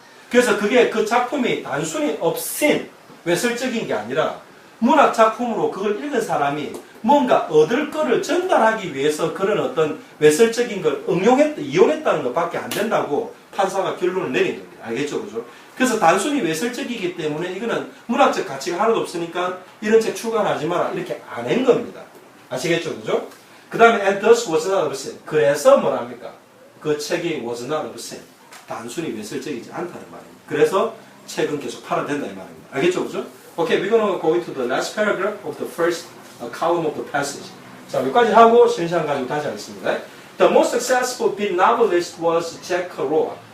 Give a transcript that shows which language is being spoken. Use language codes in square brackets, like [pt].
[ko] 그래서 그게 그 작품이 단순히 obscene, 외설적인 게 아니라 문학 작품으로 그걸 읽은 사람이 뭔가 얻을 거를 전달하기 위해서 그런 어떤 외설적인 걸 이용했다는 것밖에 안 된다고 판사가 결론을 내린 겁니다. 알겠죠? 그죠? 그래서 단순히 외설적이기 때문에 이거는 문학적 가치가 하나도 없으니까 이런 책 출간하지 마라. 이렇게 안 한 겁니다. 아시겠죠? 그죠? 그 다음에 [en] and thus was not obscene. [ko] 그래서 뭐랍니까? 그 책이 [en] was not obscene. [ko] 단순히 외설적이지 않다는 말입니다. 그래서 책은 계속 팔아야 된다 이 말입니다. 알겠죠? 그죠? [en] Okay, we're going to go into the last paragraph of the first column of the passage. [ko] 자, 여기까지 하고 쉬는 시간 가지고 다시 하겠습니다. [en] The most successful beat novelist was Jack Kerouac.